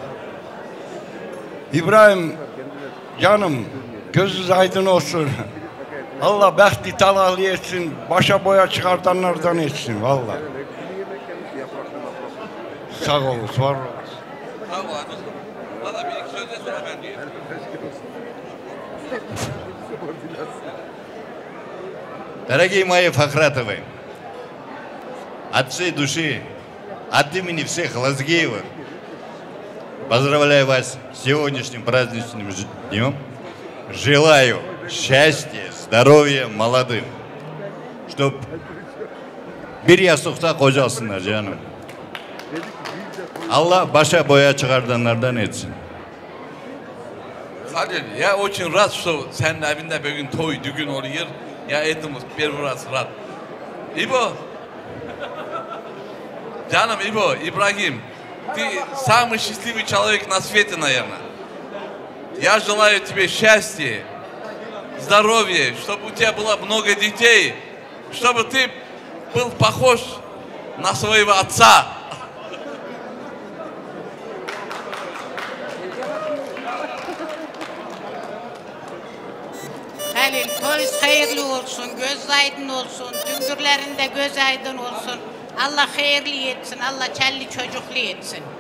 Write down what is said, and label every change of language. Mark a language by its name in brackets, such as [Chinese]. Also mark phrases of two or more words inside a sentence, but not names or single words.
[Turkish] İbrahim canım, gözünüz aydın olsun. Allah behti talali etsin, başa boya çıkartanlardan etsin valla. Sağ olun, var olun. Sağ ol abi. Valla bir iki söz de sonra ben diyeyim. [Russian] Дорогие мои Фахратовы, от всей души, от имени всех Лазгиевых, поздравляю вас с сегодняшним праздничным днем. Желаю счастья, здоровья молодым, чтоб [Turkish] bir yastıkta kocalsınlar canım. Allah başa boya çıkardanlardan etsin. Halil, [Russian] я очень рад, что [Turkish] senin evinde bugün toy, düğün oluyor. [Russian] Я этому первый раз рад. Ибо, [Turkish] canım İbo, İbrahim, [Russian] ты самый счастливый человек на свете, наверное. Я желаю тебе счастья, здоровья, чтобы у тебя было много детей, чтобы ты был похож на своего отца. [Turkish] Halil, toyuz hayırlı olsun, göz aydın olsun, düngürlerinde göz aydın olsun. Allah hayırlı etsin, Allah kelli çocuklu etsin.